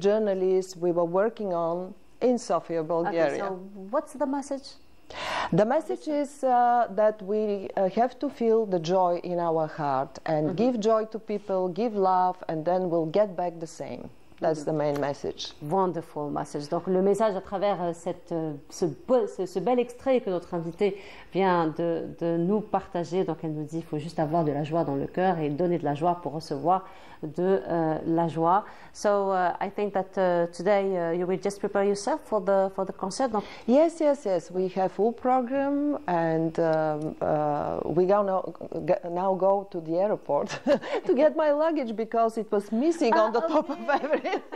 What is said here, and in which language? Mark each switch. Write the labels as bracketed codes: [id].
[en] journalist we were working on in Sofia, Bulgaria. Okay, so what's the message? The message is that we have to feel the joy in our heart and give joy to people, give love, and then we'll get back the same. That's the main message. Wonderful message. [fr] Donc le message à travers ce bel extrait que notre invitée vient de nous partager. Donc elle nous dit qu'il faut juste avoir de la joie dans le cœur et donner de la joie pour recevoir de la joie. [en] So I think that today you will just prepare yourself for the concert. [fr] Donc, [en] Yes. We have full program, and we gonna now go to the airport to get my luggage because it was missing on the top of everything.